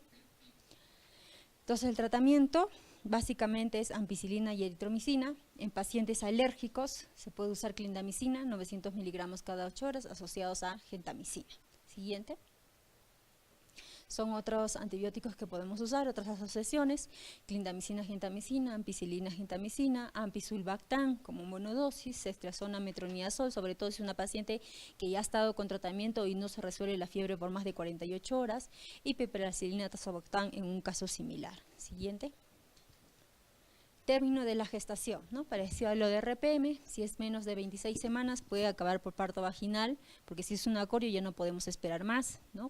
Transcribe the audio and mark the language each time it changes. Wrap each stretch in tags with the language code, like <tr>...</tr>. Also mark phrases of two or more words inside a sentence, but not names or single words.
<es>Entonces el tratamiento básicamente es ampicilina y eritromicina. En pacientes alérgicos se puede usar clindamicina, 900 miligramos cada 8 horas, asociados a gentamicina. Siguiente. Son otros antibióticos que podemos usar, otras asociaciones: clindamicina, gentamicina, ampicilina, gentamicina, ampisulbactam como monodosis, ceftriaxona, metronidazol, sobre todo si es una paciente que ya ha estado con tratamiento y no se resuelve la fiebre por más de 48 horas, y piperacilina, tazobactam en un caso similar. Siguiente. Término de la gestación, ¿no? Parecido a lo de RPM, si es menos de 26 semanas puede acabar por parto vaginal, porque si es un acorio ya no podemos esperar más, ¿no?</es>